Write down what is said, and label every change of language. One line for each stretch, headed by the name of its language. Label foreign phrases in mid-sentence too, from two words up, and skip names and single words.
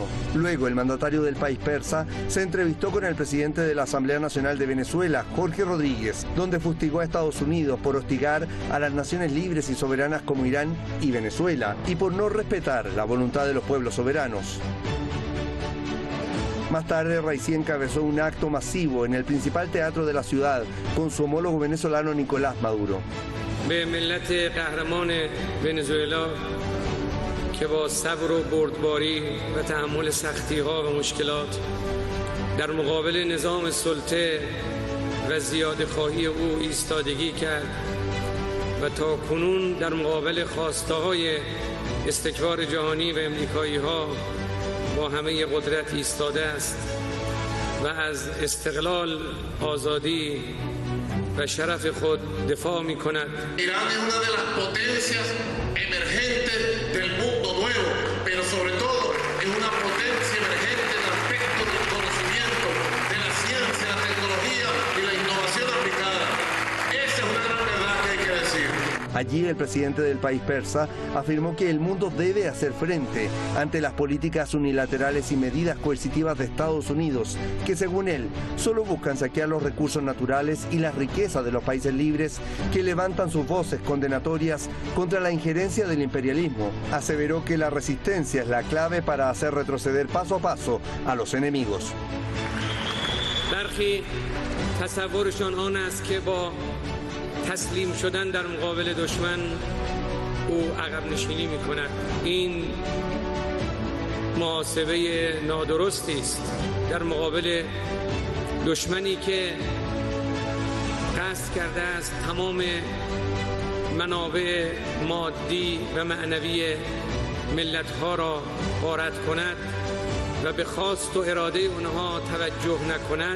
Spanish: Luego, el mandatario del país persa se entrevistó con el presidente de la Asamblea Nacional de Venezuela, Jorge Rodríguez, donde fustigó a Estados Unidos por hostigar a las naciones libres y soberanas como Irán y Venezuela y por no respetar la voluntad de los pueblos soberanos. Más tarde, Raisi encabezó un acto masivo en el principal teatro de la ciudad con su homólogo venezolano Nicolás Maduro.
Persian: به ملت قهرمان ونزوئلا که با صبر و بردباری و تحمل سختی‌ها و مشکلات در مقابل نظام سلطه و زیاده‌خواهی او ایستادگی کرد و تا کنون در مقابل خواسته‌های استکبار جهانی و امریکایی‌ها با همه قدرت ایستاده است و از استقلال، آزادی و شرف خود دفاع می‌کند.
Spanish: Irán es una de las potencias emergentes del mundo nuevo, pero sobre todo es una potencia emergente en el aspecto del conocimiento, de la ciencia, la tecnología y la innovación aplicada. Esa es una gran verdad que hay que decir. Allí el presidente del país persa afirmó que el mundo debe hacer frente ante las políticas unilaterales y medidas coercitivas de Estados Unidos, que según él solo buscan saquear los recursos naturales y las riquezas de los países libres que levantan sus voces condenatorias contra la injerencia del imperialismo. Aseveró que la resistencia es la clave para hacer retroceder paso a paso a los enemigos.
Persian: تسلیم شدن در مقابل دشمن او عقب نشینی می‌کند. این محاسبه نادرستی است در مقابل دشمنی که قصد کرده است تمام منابع مادی و معنوی ملت‌ها را غارت کند و به خواست و اراده آنها توجه نکند.